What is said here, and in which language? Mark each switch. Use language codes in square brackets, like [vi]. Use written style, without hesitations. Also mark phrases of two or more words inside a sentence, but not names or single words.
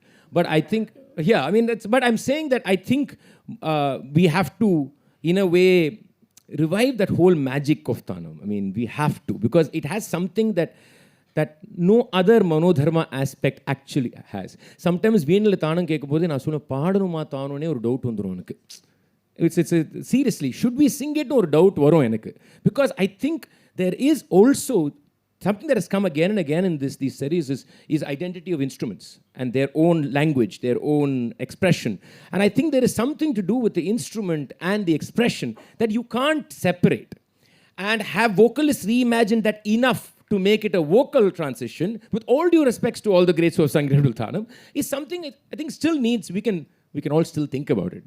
[en] But I think, yeah, I mean, but I'm saying that I think we have to, in a way, revive that whole magic of Tanam. I mean, we have to, because it has something that no other Manodharma aspect actually has. [ta] Sometimes வீணைல தானம் கேக்கும்போது நா சொன்ன பாடணுமா தானோன்னு ஒரு doubt வந்துரும் எனக்கு. [en] It's seriously, should we sing it or doubt [ta] வரும் எனக்கு? [en] Because I think there is also something that has come again and again in these series is identity of instruments and their own language, their own expression. And I think there is something to do with the instrument and the expression that you can't separate. And have vocalists reimagine that enough to make it a vocal transition, with all due respects to all the greats who have sung Grenadal Tanam, is something I think still needs, we can all still think about it.